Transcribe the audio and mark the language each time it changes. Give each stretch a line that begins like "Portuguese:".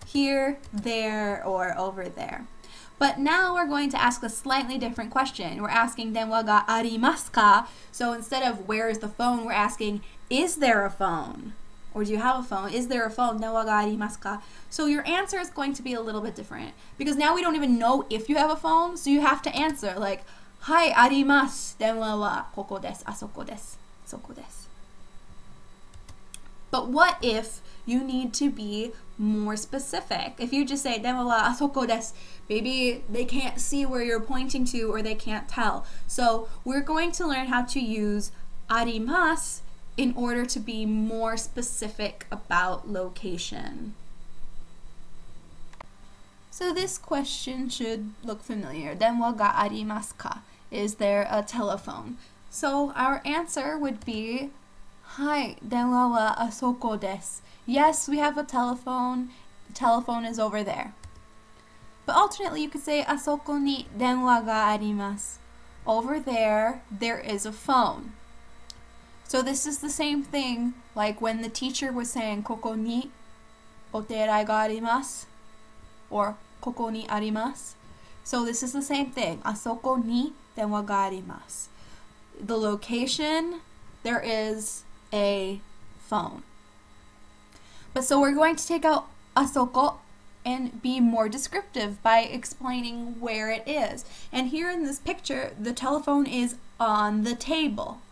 English: Here, there, or over there. But now we're going to ask a slightly different question. We're asking
Japanese: 電話がありますか?
English: So instead of where is the phone, we're asking, is there a phone? Or do you have a phone? Is there a phone?
Japanese: 電話がありますか?
English: So your answer is going to be a little bit different. Because now we don't even know if you have a phone, so you have to answer like,
Japanese: はい、あります。電話はここです。あそこです。そこです。
English: But what if you need to be more specific? If you just say
Japanese: 電話はあそこです,
English: maybe they can't see where you're pointing to or they can't tell. So we're going to learn how to use あります in order to be more specific about location. So this question should look familiar.
Japanese: 電話がありますか?
English: Is there a telephone? So our answer would be
Japanese: はい、電話はあそこです.
English: Yes, we have a telephone. The telephone is over there. But alternately, you could say
Japanese: あそこに電話があります.
English: Over there, there is a phone. So this is the same thing like when the teacher was saying
Japanese: ここにお寺があります
English: or
Japanese: ここにあります.
English: So this is the same thing.
Japanese: あそこに電話があります.
English: The location, there is a phone. But so we're going to take out あそこ and be more descriptive by explaining where it is. And here in this picture, the telephone is on the table.